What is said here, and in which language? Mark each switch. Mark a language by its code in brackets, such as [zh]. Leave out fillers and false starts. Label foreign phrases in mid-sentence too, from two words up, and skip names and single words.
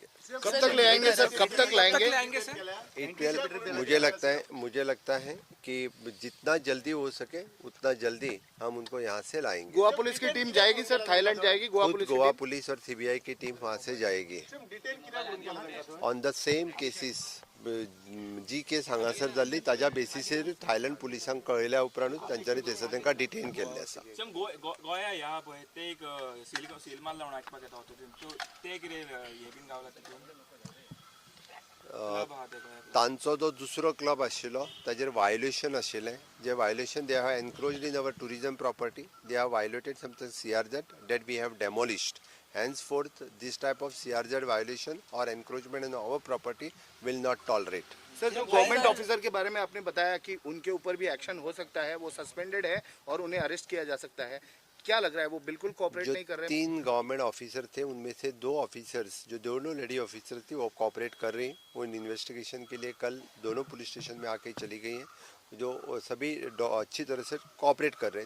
[hi] कब तक ले आएंगे सर? कब तक लाएंगे सर? मुझे लगता है कि जितना जल्दी हो सके उतना जल्दी हम उनको यहाँ से लाएंगे। गोवा पुलिस की टीम जाएगी सर, थाईलैंड जाएगी? गोवा पुलिस और CBI की टीम वहाँ से जाएगी [en] on the same cases, [kok] जी केस हांगासर जाल्ली ताज्या बेसिसीर थायलंड पुलिसांक कळयल्या उपरांतूच तांच्यांनी थंयसर तांकां डिटेन केल्ले आसा. गोंया ह्या पळय ते एक सील मारला म्हणून आयकपाक येता सो ते कितें हे बीन गावला तितून तांचो जो दुसरो क्लब आशिल्लो ताजेर वायोलेशन आशिल्लें जे [en] violation they have encroached in our tourism property they have violated something CRZ that we have demolished. Henceforth, this type of CRZ violation or encroachment in our property will not tolerate. [hi] सर, जो [en] government officer [hi] के बारे में आपने बताया कि उनके ऊपर भी एक्शन हो सकता है, वो सस्पेंडेड है और उन्हें अरेस्ट किया जा सकता है, क्या लग रहा है वो बिल्कुल कोऑपरेट नहीं कर रहे हैं? 3 [en] government officer [hi] थे, उनमें से 2 ऑफिसर्स जो दोनों [en] lady officer [hi] थी वो कोऑपरेट कर रही हैं. वो इन इन्वेस्टिगेशन के लिए कल दोनों [en] police station [hi] में आके चली गई हैं, जो सभी अच्छी तरह से कोऑपरेट कर रहे हैं.